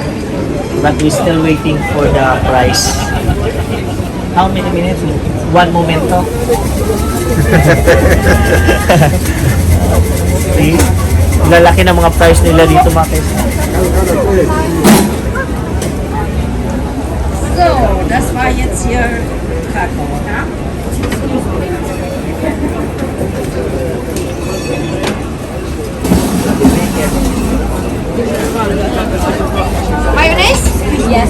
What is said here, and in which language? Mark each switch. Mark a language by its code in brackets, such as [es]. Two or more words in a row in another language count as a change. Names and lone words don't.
[en] But we still waiting for the price. How many minutes? One momento. See? [tl] Lalaki ng mga price nila dito mga kaisla. [de] So, das war jetzt hier Kakao, ja? [en] Mayonnaise? Yes.